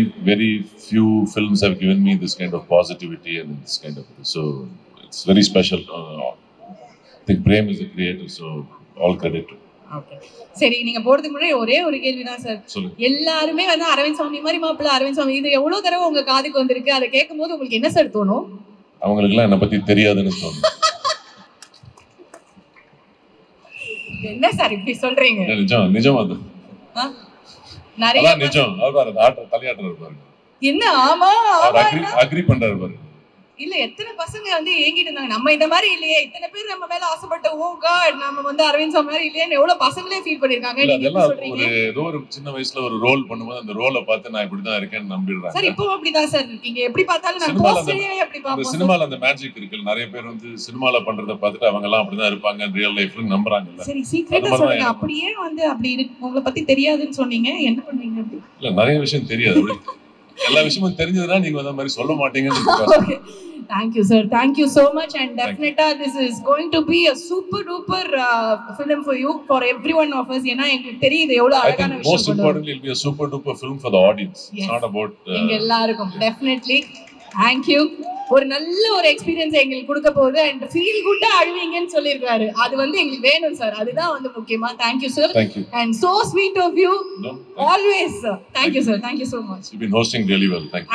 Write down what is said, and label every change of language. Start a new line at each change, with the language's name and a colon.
English: very few films have given me this kind of positivity and this kind of, so it's very special. I think Prem is the creator, so all credit to him. Okay.
Tamil: சரி, நீங்க போறதுக்கு முன்னாடி ஒரே ஒரு கேள்விதான் sir. எல்லாருமே வந்து அரவிந்த் சாமி மாதிரி மாப்பிள்ள, அரவிந்த் சாமி, இது எவ்வளவு தடவை உங்க காதுக்கு வந்திருக்கு? அதை கேட்கும் போது உங்களுக்கு என்ன சார் தோணும்? அவங்களுக்கு எல்லாம் என்ன பத்தி தெரியாதுன்னு தோணும். என்ன சார் இப்படி சொல்றீங்க? நிஜம் அது நிறைய நிஜம். அவர் ஆட்டர் தலையாட்டர் இருப்பாரு. என்ன ஆமா அக்ரி பண்றாரு பாரு. இல்ல எத்தனை பசங்க வந்து ஏங்கிட்டு இருந்தாங்க, நம்ம இந்த மாதிரி இல்லையே, இத்தனை பேர் நம்ம மேல ஆசைப்பட்ட, ஓ காட் நம்ம வந்து அரவிந்த் சாமி மாதிரி இல்லையே, எவ்வளவு பசங்களே ஃபீல் பண்ணிருக்காங்க. ஒரு ஏதோ ஒரு சின்ன வயசுல ஒரு ரோல் பண்ணும்போது அந்த ரோலை பார்த்து நான் இப்படிதான் இருக்கேன்னு நம்பிடுறாங்க சார். இப்போ அப்படிதான் சார் இருக்கீங்க, எப்படி பார்த்தாலும் நான் போஸ்டரே அப்படி பாப்போம். சினிமால அந்த மேஜிக் இருக்கு. நிறைய பேர் வந்து சினிமால பண்றத பார்த்துட்டு அவங்க எல்லாம் அப்படிதான் இருப்பாங்க ரியல் லைஃப்ல நம்புறாங்கல்ல. சரி, சீக்கிரட்டா சொல்லுங்க, அப்படியே வந்து அப்படி இருக்கு உங்களை பத்தி தெரியாதுன்னு சொன்னீங்க, என்ன பண்ணீங்க? அப்படி இல்ல, நிறைய விஷயம் தெரியாது. எல்லா விஷயமும் தெரிஞ்சதுன்னா நீங்க அந்த மாதிரி சொல்ல மாட்டீங்கன்னு.
English: Thank you, sir. Thank you so much. And definitely, this is going to be a super duper film for you, for every one of us.
Tamil: ஏன்னா எங்களுக்கு தெரியுது எவ்வளவு அழகான விஷயம்.
English: Most importantly, it will be a super duper film for the audience. Yes. It's not about
Tamil: எங்க எல்லாருக்கும்.
English: Definitely. Thank you.
Tamil: ஒரு நல்ல ஒரு எக்ஸ்பீரியன்ஸ் எங்களுக்கு கொடுக்க போகுது. அண்ட் ஃபீல் குட்டா அழுவீங்கன்னு சொல்லியிருக்காரு, அது வந்து எங்களுக்கு வேணும் சார், அதுதான் வந்து முக்கியமா.
English: Thank you, sir. Thank you. And so sweet of you. No, always, sir. Thank you, sir. Thank you so much. You've been hosting really well. Thank you.